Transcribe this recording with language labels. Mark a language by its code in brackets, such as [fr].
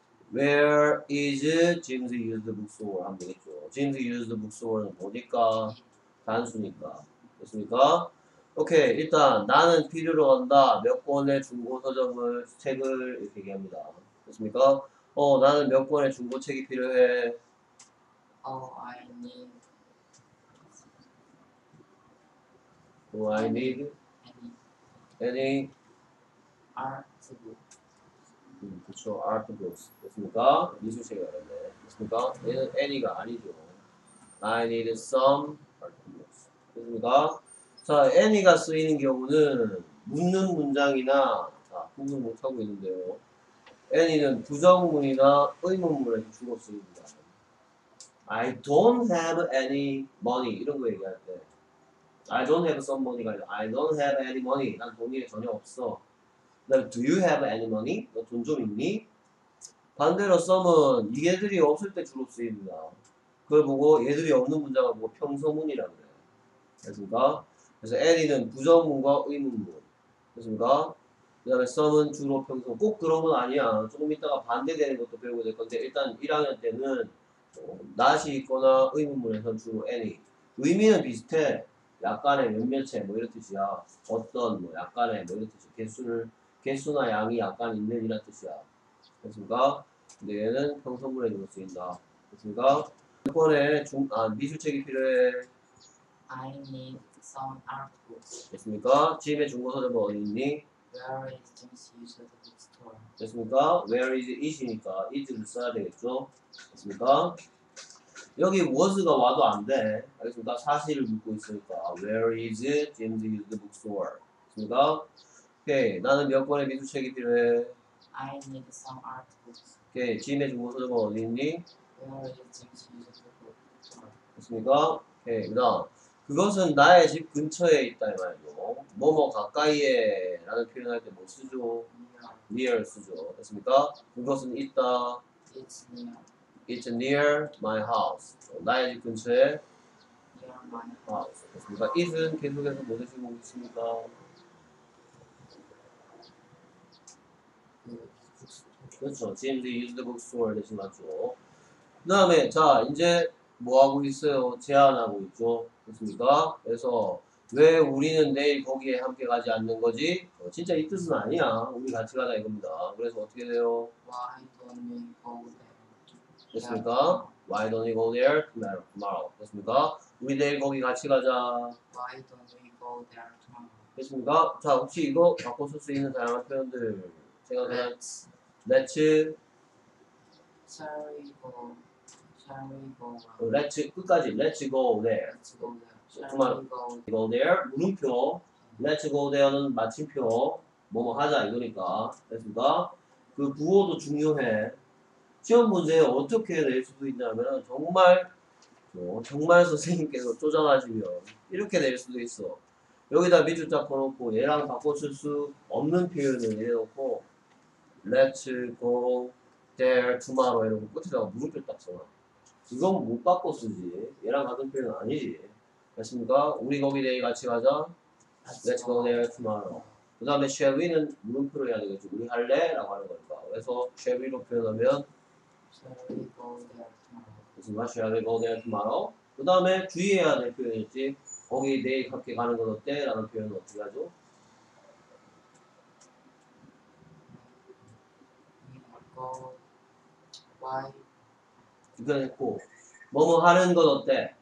[en] Where is Jim's used bookstore? [ko] 하면 되겠죠. [en] Jim's used bookstore [ko] 는 뭐니까? 단수니까. 됐습니까? 오케이. 일단 나는 필요로 한다. 몇 권의 중고 서점을 책을 이렇게 얘기합니다. 됐습니까? 나는 몇 권의 중고책이 필요해. [en] I need Do I need any? art book. [ko] 그쵸. [en] Art books. [ko] 됐습니까? 미술책이 어렵네. 됐습니까? 얘는 any가 아니죠. [en] I need some art books. [ko] 됐습니까? 자, any가 쓰이는 경우는 묻는 문장이나 자, 구분 못하고 있는데요. any는 부정문이나 의문문에서 주로 쓰입니다. [en] I don't have any money [ko] 이런 거 얘기할 때 [en] I don't have some money가 [ko] 아니라 [en] I don't have any money [ko] 난 돈이 전혀 없어. 그다음에 [en] Do you have any money? [ko] 너 돈 좀 있니? 반대로 some은 얘들이 없을 때 주로 쓰입니다. 그걸 보고 얘들이 없는 문장을 보고 평서문이라고 그래요. 됐습니까? 그래서 any는 부정문과 의문문. 됐습니까? 그 다음에 some은 주로 평서. 꼭 그런 건 아니야. 조금 이따가 반대되는 것도 배우게 될 건데 일단 1학년 때는 not이 있거나 의문문에선 주로 any. 의미는 비슷해. 약간의 몇몇의 뭐 이런 뜻이야. 어떤 뭐 약간의 뭐 이런 뜻이야. 개수나 양이 약간 있는 이런 뜻이야. 됐습니까? 근데 얘는 평서문에 주로 쓰인다. 됐습니까? 이번에 미술책이 필요해. [en] I need some art books. [ko] 됐습니까? 집에 중고 서점은 어디 있니? [en] Where is Jim's used bookstore? [ko] 됐습니까? Where is it이니까 it를 써야 되겠죠? 됐습니까? 여기 was가 와도 안 돼. 알겠습니까? 사실을 묻고 있으니까 [en] Where is Jim's used bookstore? [ko] 됐습니까? 오케이. 나는 몇 권의 미술책이 필요해. [en] I need some art books. [ko] 오케이. 짐의 중고 서점은 어디 있니? [en] Where is Jim's used bookstore? [ko] 됐습니까? 오케이. 그 다음 그것은 나의 집 근처에 있다 이 말이죠. 뭐뭐 가까이에 라는 표현할 때 뭐 쓰죠? near 쓰죠. 됐습니까? 그것은 있다. [en] It's near It's near my house. [ko] 나의 집 근처에 [en] my house. [ko] 됐습니까? it은 계속해서 뭐 대신고 있습니까? 그렇죠. Jim's used bookstore 대신 맞죠. 그 다음에 자 이제 뭐 하고 있어요? 제안하고 있죠. 됐습니까? 그래서 왜 우리는 내일 거기에 함께 가지 않는 거지? 진짜 이 뜻은 아니야. 우리 같이 가자 이겁니다. 그래서 어떻게 돼요? [en] Why don't we go there? [ko] 됐습니까? [en] Why don't we go there tomorrow? [ko] 됐습니까? 우리 내일 거기 같이 가자. [en] Why don't we go there tomorrow? [ko] 됐습니까? 자 혹시 이거 바꿔 쓸 수 있는 다양한 표현들 생각나요? [en] Let's Shall we go? Shall we go? let's [ko] 끝까지 [en] let's go there. Let's go there. Shall tomorrow. we go? [ko] go there 물음표 let's go there는 마침표 뭐뭐 하자 이거니까 됐습니까? 그 부호도 중요해. 시험 문제에 어떻게 낼 수도 있냐면 정말 선생님께서 쪼잔하시면 이렇게 낼 수도 있어. 여기다 밑줄 딱 꺼놓고 얘랑 바꿔줄 수 없는 표현을 이래놓고 let's go there tomorrow 이러고 끝에다가 물음표 딱 써놔. 이건 못 바꿔 쓰지. 얘랑 같은 표현은 아니지. 됐습니까? 우리 거기 내일 같이 가자. [en] Let's go there tomorrow. [ko] 그 다음에 shall we는 물음표로 해야 되겠지. 우리 할래? 라고 하는 거니까. 그래서 shall we로 표현하면 [en] Shall we go there tomorrow? [ko] 됐습니까? [en] Shall we go there tomorrow? [ko] 그 다음에 주의해야 될 표현이지. 거기 내일 함께 가는 건 어때? 라는 표현은 어떻게 하죠? [en] We go. Why [ko] 이건 했고 뭐뭐 하는 건 어때?